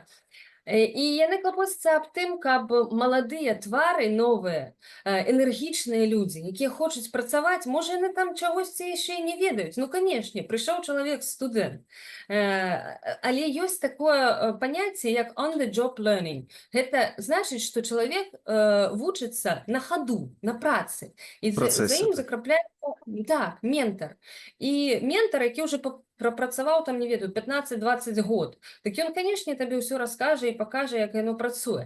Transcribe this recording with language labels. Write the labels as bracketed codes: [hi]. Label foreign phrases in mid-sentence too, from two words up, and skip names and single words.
[be] І яны клапоцяцца аб тым, каб маладыя твары новыя, энергічныя людзі, якія хочуць працаваць, можа, яны там чагосьці яшчэ і не ведаюць. Ну, канешне, прыйшоў чалавек, студэнт. Але ёсць такое паняцце, як [en] on the job learning. [be] Гэта значыць, што чалавек вучыцца на хаду, на працы. І за ім закрапляецца, так, ментар. І ментар, які ўжо прапрацаваў там, не ведаю, 15-20 год. Так ён, канешне, табе ўсё раскажа і пакажа, як яно працуе.